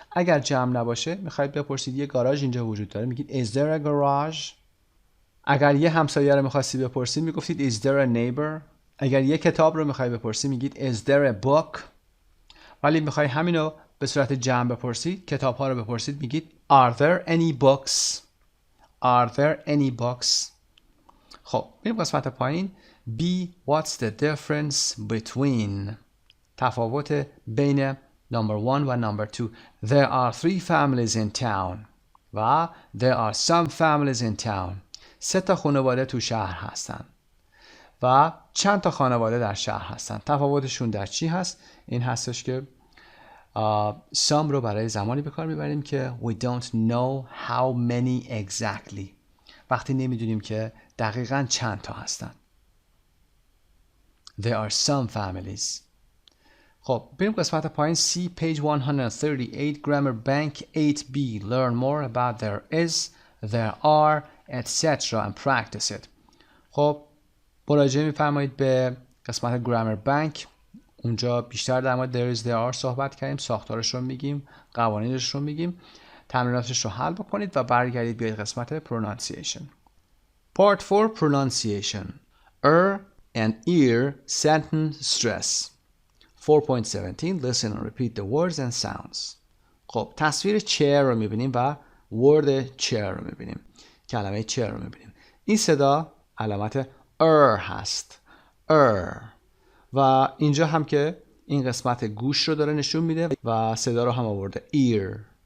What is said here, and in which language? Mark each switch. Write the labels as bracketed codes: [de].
[fa] اگر جمع نباشه میخواید بپرسید یه گاراژ اینجا وجود داره میگید [en] is there a garage؟ [fa] اگر یه همسایه رو میخواستی بپرسید میگفتید [en] is there a neighbor؟ [fa] اگر یه کتاب رو میخواید بپرسید میگید [en] is there a book؟ [fa] ولی میخواید همینو به صورت جمع بپرسید، کتاب ها رو بپرسید میگید [en] are there any books؟ [fa] Are there any books؟ خب بریم قسمت پایین. B. [en] What's the difference between؟ [fa] تفاوت بین [en] number 1 و number 2. There are 3 families in town و there are some families in town. [fa] 3 تا خانواده تو شهر هستن و چند تا خانواده در شهر هستن. تفاوتشون در چی هست؟ این هستش که some رو برای زمانی به کار میبریم که [en] we don't know how many exactly، [fa] وقتی نمیدونیم که دقیقاً چند تا هستن. [en] There are some families. [fa] خب بریم قسمت پایین. [en] C page 138 grammar bank 8B learn more about there is, there are, etc. and practice it. [fa] خب مراجعه میفرمایید به قسمت grammar bank. اونجا بیشتر در مورد there is there are صحبت کردیم، ساختارش رو میگیم، قوانینش رو میگیم. تمریناتش رو حل بکنید و برگردید بیاید قسمت pronunciation. [en] Part 4 pronunciation. and ear sentence stress. 4.17 listen and repeat the words and sounds. [fa] خب تصویر chair رو میبینیم و word chair رو میبینیم، کلمه chair رو میبینیم. این صدا علامت هست، و اینجا هم که این قسمت گوش رو داره نشون میده و صدا رو هم آورده ear.